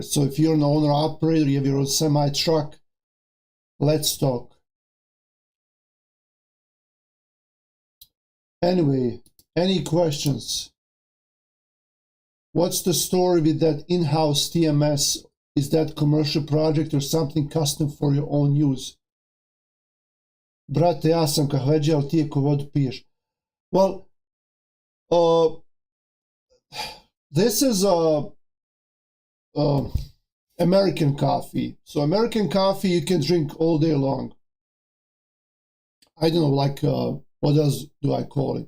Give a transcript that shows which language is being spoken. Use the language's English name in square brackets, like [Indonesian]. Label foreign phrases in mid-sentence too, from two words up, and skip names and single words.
[English] So if you're an owner operator, you have your own semi truck, let's talk. Anyway, any questions? What's the story with that in-house TMS? Is that commercial project or something custom for your own use? [Serbian] Brate, ja sam kahveđa, ali ti je ko vodu piješ. [English] Well, this is American coffee. So American coffee you can drink all day long. I don't know, like, what else do I call it?